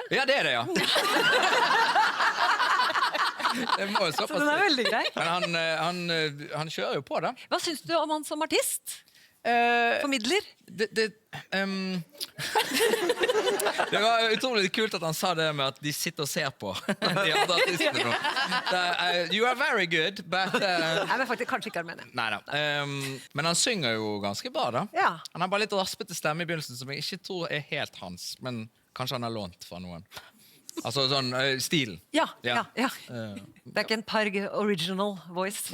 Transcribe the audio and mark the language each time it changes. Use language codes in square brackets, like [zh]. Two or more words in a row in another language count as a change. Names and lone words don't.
[no] Ja, det er det, ja. Det må jo Så såpass den er veldig grei. Men han kjører jo på det. Hva synes du om han som artist? Formidler? Det var utrolig kult at han sa det med at de sitter og ser på de andre artistene nå. [en] You are very good, but [no] Nei, men faktisk kanskje ikke Armenia. Neida. Men han synger jo ganske bra da. Ja. Han har bare litt raspete stemme i begynnelsen som jeg ikke tror er helt hans, men kanskje han har lånt fra noen. Altså sånn stilen. Ja. Ja. Det er ikke en Parg [en] original voice.